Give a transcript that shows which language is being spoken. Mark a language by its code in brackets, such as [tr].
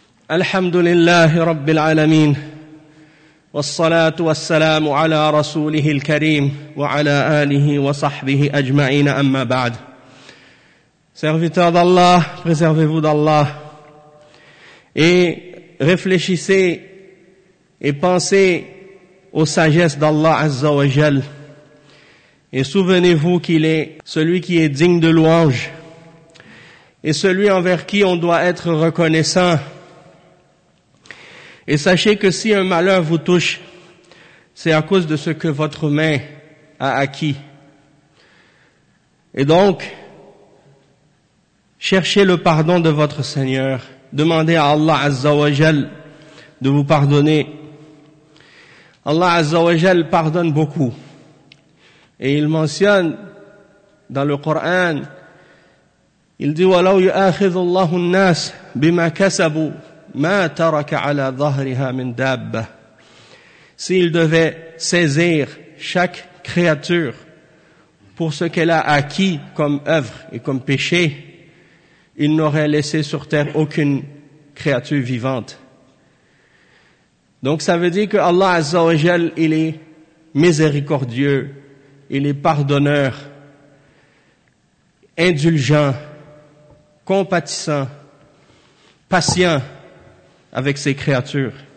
[ar] الحمد لله رب العالمين، والصلاة والسلام على رسوله الكريم وعلى آله وصحبه أجمعين، أما بعد. [fr] Serviteur d'Allah, préservez-vous d'Allah. Et réfléchissez et pensez aux sagesses d'Allah Azza wa Jal. Et souvenez-vous qu'il est celui qui est digne de louange et celui envers qui on doit être reconnaissant. Et sachez que si un malheur vous touche, c'est à cause de ce que votre main a acquis. Et donc, cherchez le pardon de votre Seigneur. Demandez à Allah Azza wa Jal de vous pardonner. Allah Azza wa Jal pardonne beaucoup. Et il mentionne dans le Coran, il dit: [ar] وَلَوْ يُؤَاخِذُ اللَّهُ النَّاسَ بِمَا كَسَبُوا مَا تَرَكَ عَلَى ظَهْرِهَا مِنْ دَابَّةِ. [fr] S'il devait saisir chaque créature pour ce qu'elle a acquis comme œuvre et comme péché, il n'aurait laissé sur terre aucune créature vivante. Donc ça veut dire que Allah Azza wa Jal, il est miséricordieux, il est pardonneur, indulgent, compatissant, patient avec ses créatures.